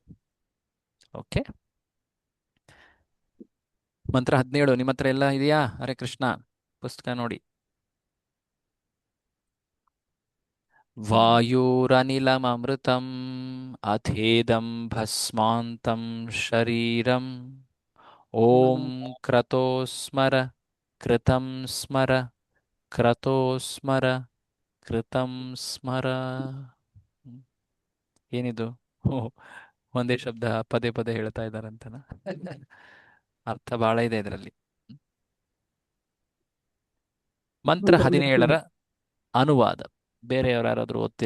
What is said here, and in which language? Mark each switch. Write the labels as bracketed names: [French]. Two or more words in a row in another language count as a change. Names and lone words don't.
[Kannada] ಓಕೆ, ಮಂತ್ರ 17 ನಿಮ್ಮ ಹತ್ರ ಎಲ್ಲ ಇದೆಯಾ? [Sanskrit] ಹರೇ ಕೃಷ್ಣ, [Kannada] ಪುಸ್ತಕ ನೋಡಿ. [Sanskrit] ವಾಯುರನಿಲಮೃತಂ ಅಥೇದಂ ಭಸ್ಮಾಂತಂ ಶರೀರಂ ಓಂ ಕ್ರತೋಸ್ಮರ ಕೃತಂ ಸ್ಮರ ಕ್ರತೋಸ್ಮರ ಕೃತಂ ಸ್ಮರ. [Kannada] ಏನಿದು? ಒಂದೇ ಶಬ್ದ ಪದೇ ಪದೇ ಹೇಳ್ತಾ ಇದ್ದಾರಂತನ? ಅರ್ಥ ಬಹಳ ಇದೆ ಇದರಲ್ಲಿ. ಮಂತ್ರ 17ರ ಅನುವಾದ ಬೇರೆಯವರು ಯಾರಾದ್ರೂ ಓದ್ತೀರಾ?